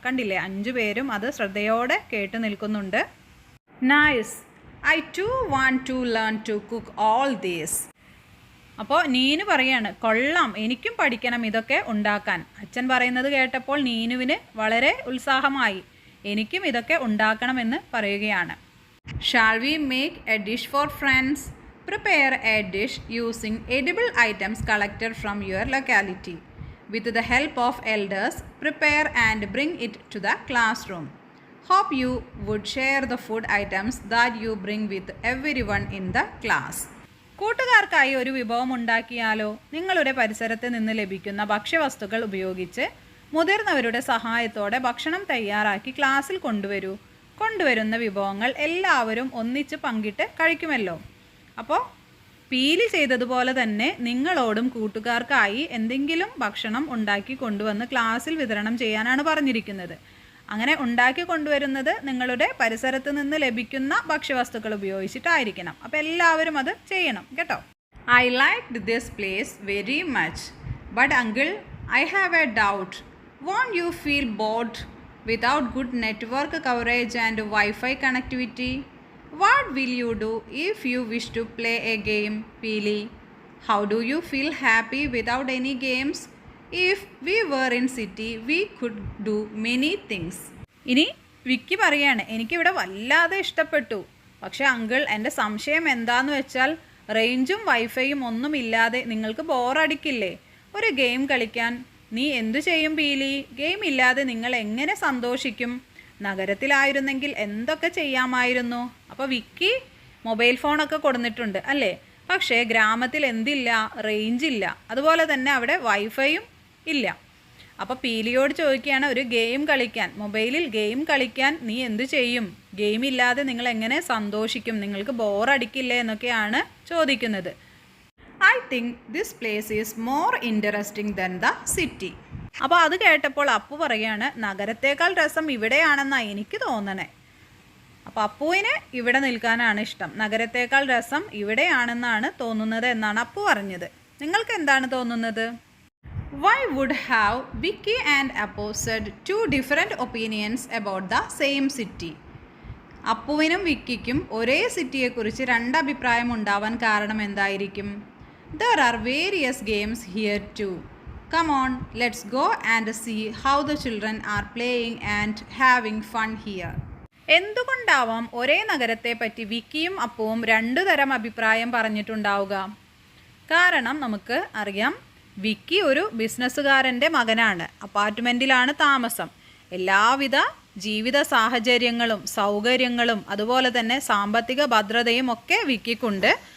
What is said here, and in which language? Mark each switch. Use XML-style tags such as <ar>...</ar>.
<ml>കണ്ടില്ലേ, 5 പേരും അത് ശ്രദ്ധയോടെ കേട്ട് നിൽക്കുന്നുണ്ട്. Nice.</ml> <en>I to want to learn to cook all these.</en> <ml>അപ്പോൾ നീനു പറയാണ്, കൊള്ളാം, എനിക്കും പഠിക്കണം ഇതൊക്കെ ഉണ്ടാക്കാൻ. അച്ഛൻ പറയുന്നത് കേട്ടപ്പോൾ നീനുവിന് വളരെ ഉത്സാഹമായി. എനിക്കും ഇതൊക്കെ ഉണ്ടാക്കണമെന്ന് പറയുകയാണ്.</ml> <en>Shall we make a dish for friends? Prepare a dish using edible items collected from your locality. With the help of elders, prepare and bring it to the classroom. Hope you would share the food items that you bring with everyone in the class.</en> <ml>കൂട്ടുകാർക്കായി ഒരു വിഭവം ഉണ്ടാക്കിയാലോ? നിങ്ങളുടെ പരിസരത്ത് നിന്ന് ലഭിക്കുന്ന ഭക്ഷ്യവസ്തുക്കൾ ഉപയോഗിച്ച് മുതിർന്നവരുടെ സഹായത്തോടെ ഭക്ഷണം തയ്യാറാക്കി ക്ലാസ്സിൽ കൊണ്ടുവരുന്ന വിഭവങ്ങൾ എല്ലാവരും ഒന്നിച്ച് പങ്കിട്ട് കഴിക്കുമല്ലോ. അപ്പോൾ പീലി ചെയ്തതുപോലെ തന്നെ നിങ്ങളോടും കൂട്ടുകാർക്കായി എന്തെങ്കിലും ഭക്ഷണം ഉണ്ടാക്കി കൊണ്ടുവന്ന് ക്ലാസ്സിൽ വിതരണം ചെയ്യാനാണ് പറഞ്ഞിരിക്കുന്നത്. അങ്ങനെ ഉണ്ടാക്കി കൊണ്ടുവരുന്നത് നിങ്ങളുടെ പരിസരത്ത് നിന്ന് ലഭിക്കുന്ന ഭക്ഷ്യവസ്തുക്കൾ ഉപയോഗിച്ചിട്ടായിരിക്കണം. അപ്പോൾ എല്ലാവരും അത് ചെയ്യണം കേട്ടോ.</ml> <en>I liked this place very much, but uncle I have a doubt. Won't you feel bored without good network coverage and Wi-Fi connectivity? What will you do if you wish to play a game, Peely? How do you feel happy without any games? If we were in city, we could do many things.</en> <ml>ഇനി വിക്കി പറയാണ്, എനിക്കിവിടെ വല്ലാതെ ഇഷ്ടപ്പെട്ടു. പക്ഷേ uncle, എൻ്റെ സംശയം എന്താന്ന് വെച്ചാൽ റേഞ്ചും വൈഫൈയും ഒന്നുമില്ലാതെ നിങ്ങൾക്ക് ബോറടിക്കില്ലേ? ഒരു ഗെയിം കളിക്കാൻ നീ എന്തു ചെയ്യും പീലി? ഗെയിം ഇല്ലാതെ നിങ്ങൾ എങ്ങനെ സന്തോഷിക്കും? നഗരത്തിലായിരുന്നെങ്കിൽ എന്തൊക്കെ ചെയ്യാമായിരുന്നു. അപ്പോൾ വിക്കി മൊബൈൽ ഫോണൊക്കെ കൊടുത്തിട്ടുണ്ട് അല്ലേ. പക്ഷേ ഗ്രാമത്തിൽ എന്തില്ല? റേഞ്ച് ഇല്ല. അതുപോലെ തന്നെ അവിടെ വൈഫൈയും ഇല്ല. അപ്പോൾ പീലിയോട് ചോദിക്കുകയാണ്, ഒരു ഗെയിം കളിക്കാൻ, മൊബൈലിൽ ഗെയിം കളിക്കാൻ നീ എന്തു ചെയ്യും? ഗെയിം ഇല്ലാതെ നിങ്ങൾ എങ്ങനെ സന്തോഷിക്കും? നിങ്ങൾക്ക് ബോറടിക്കില്ലേ എന്നൊക്കെയാണ് ചോദിക്കുന്നത്.</ml> <en>I think this place is more interesting than the city.</en> <ml>അപ്പോൾ അത് കേട്ടപ്പോൾ അപ്പു പറയാണ്, നഗരത്തേക്കാൾ രസം ഇവിടെയാണെന്നാണ് എനിക്ക് തോന്നണേ. അപ്പോൾ അപ്പുവിന് ഇവിടെ നിൽക്കാനാണ് ഇഷ്ടം, നഗരത്തേക്കാൾ രസം ഇവിടെയാണെന്നാണ് തോന്നുന്നത് എന്നാണ് അപ്പു പറഞ്ഞത്. നിങ്ങൾക്ക് എന്താണ് തോന്നുന്നത്?</ml> <en>Why would have Vicky and Appu said 2 different opinions about the same city?</en> <ml>അപ്പുവിനും വിക്കിക്കും ഒരേ സിറ്റിയെക്കുറിച്ച് 2 അഭിപ്രായം ഉണ്ടാവാൻ കാരണം എന്തായിരിക്കും?</ml> <en>There are various games here too. Come on, let's go and see how the children are playing and having fun here.</en> <ml>എന്തുകൊണ്ടാവാം ഒരേ നഗരത്തെ പറ്റി വിക്കിയും അപ്പുവും 2 തരം അഭിപ്രായം പറഞ്ഞിട്ടുണ്ടാവുക? കാരണം നമുക്ക് അറിയാം, വിക്കി ഒരു ബിസിനസ്സുകാരൻ്റെ മകനാണ്. അപ്പാർട്ട്മെൻറ്റിലാണ് താമസം. എല്ലാവിധ ജീവിത സാഹചര്യങ്ങളും സൗകര്യങ്ങളും അതുപോലെ തന്നെ സാമ്പത്തിക ഭദ്രതയും ഒക്കെ വിക്കിക്കുണ്ട്.</ml>